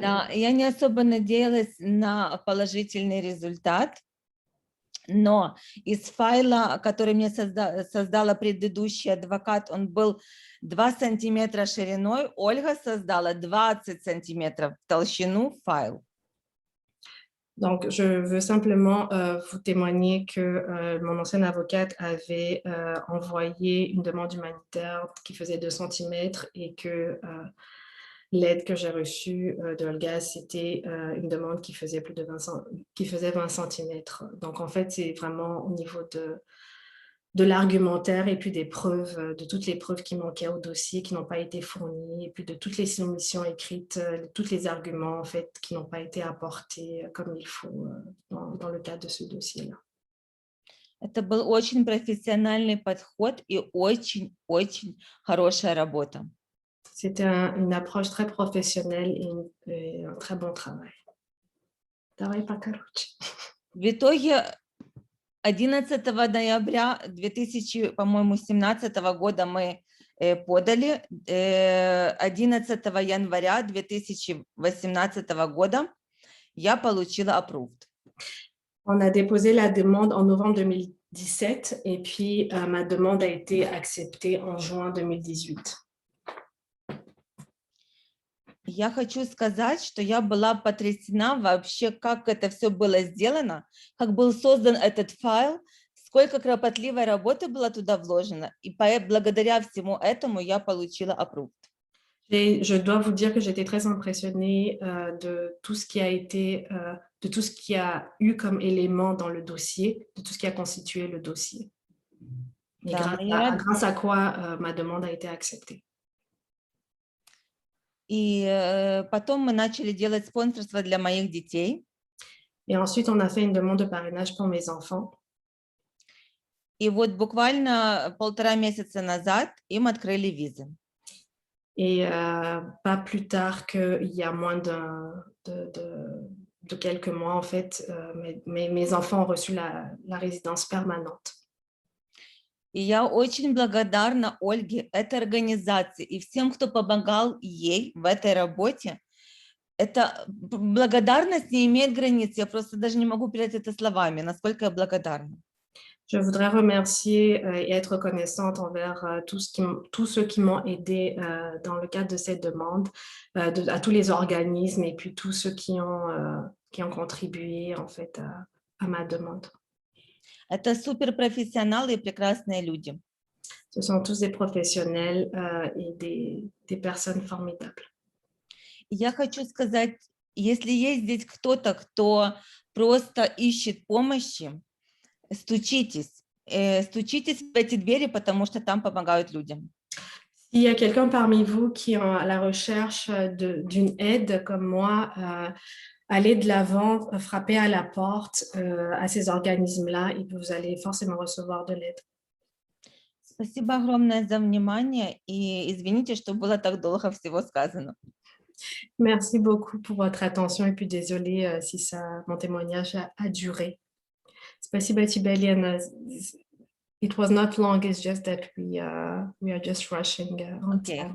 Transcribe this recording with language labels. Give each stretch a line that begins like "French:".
Russian: Да, я не особо надеялась на положительный результат, но из файла, который мне создала предыдущий адвокат, он был 2 сантиметра шириной, Ольга создала 20 сантиметров в толщину файл.
French: Donc, je veux simplement vous témoigner que mon ancienne avocate avait envoyé une demande humanitaire qui faisait 2 centimètres et que l'aide que j'ai reçue de Olga, c'était une demande qui faisait plus de 20 centimètres. Donc, en fait, c'est vraiment au niveau de l'argumentaire et puis des preuves, de toutes les preuves qui manquaient au dossier, qui n'ont pas été fournies, et puis de toutes les soumissions écrites, tous les arguments en fait qui n'ont pas été apportés comme il faut dans le cadre de ce dossier-là.
Russian: Это был очень профессиональный подход и очень-очень хорошая работа.
French: C'était une approche très professionnelle et un très bon travail.
Russian: Давай покороче. В итоге 11 ноября 2017 года мы подали, 11 января 2018 года я получила approved.
French: On a déposé la demande en novembre 2017 et puis ma demande a été acceptée en juin 2018.
Russian: Я хочу сказать, что я была потрясена вообще, как это все было сделано, как был создан этот файл, сколько кропотливой работы было туда вложено, и благодаря всему этому я получила approved.
French: Je dois vous dire que j'étais très impressionnée de tout ce qui a été, de tout ce qu'il y a eu comme élément dans le dossier, de tout ce qui a constitué le dossier. Et
Russian: Да,
French: grâce à quoi ma demande a été acceptée.
Russian: И потом мы начали делать спонсорство для моих детей.
French: Et ensuite, on a fait une demande de parrainage pour mes enfants.
Russian: И вот буквально 1,5 месяца назад им открыли визы.
French: Et pas plus tard qu'il y a moins de quelques mois, en fait, mes enfants ont reçu la résidence permanente.
Russian: И я очень благодарна Ольге, этой организации и всем, кто помогал ей в этой работе. Эта благодарность не имеет границ. Я просто даже не могу передать это словами, насколько я благодарна.
French: Je voudrais remercier et être reconnaissante envers tous ceux qui m'ont aidé dans le cadre de cette demande, à tous les organismes et puis tous ceux qui ont contribué en fait à ma demande.
Russian: Это суперпрофессионалы и прекрасные люди.
French: Ce sont tous des professionnels et des personnes formidables.
Russian: Я хочу сказать, если есть здесь кто-то, кто просто ищет помощи, стучитесь в эти двери, потому что там помогают людям.
French: S'il y a quelqu'un parmi vous qui est à la recherche d'une aide comme moi, allez de l'avant, frappez à la porte à ces organismes-là et vous allez forcément recevoir de l'aide.
Russian: Спасибо огромное за внимание и извините, что было так долго всего сказано.
French: Merci beaucoup pour votre attention et puis désolée si mon témoignage a duré.
Russian: Спасибо тебе, Лена.
English: It was not long, it's just that we are just rushing on time.